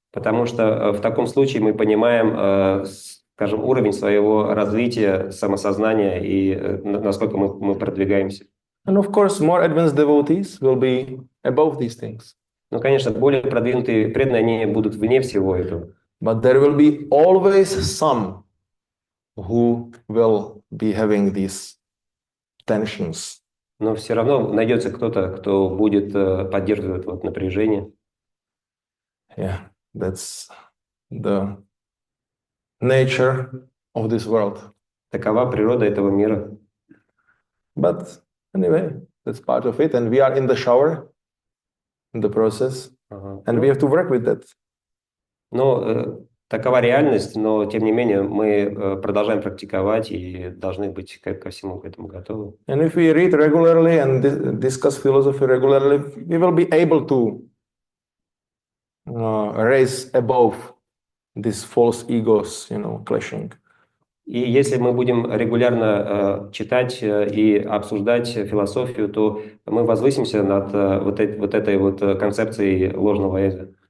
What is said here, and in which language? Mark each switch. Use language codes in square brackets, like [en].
[ru] Потому что в таком случае мы понимаем, скажем, уровень своего развития, самосознания и насколько мы продвигаемся. [en] And of course, more advanced devotees will be above these things. [ru] Ну, конечно, более продвинутые преданные, они будут вне всего этого. [en] But there will be always some who will be having these tensions. [ru] Но все равно найдется кто-то, кто будет поддерживать вот напряжение. [en] Yeah, that's the nature of this world. [ru] Такова природа этого мира. [en] But anyway, that's part of it. And we are in the shower, in the process, and we have to work with that. [ru] Ну, такова реальность, но тем не менее мы продолжаем практиковать и должны быть ко всему к этому готовы. [en] And if we read regularly and discuss philosophy regularly, we will be able to raise above these false egos, clashing. [ru] И если мы будем регулярно читать и обсуждать философию, то мы возвысимся над вот этой вот концепцией ложного эго.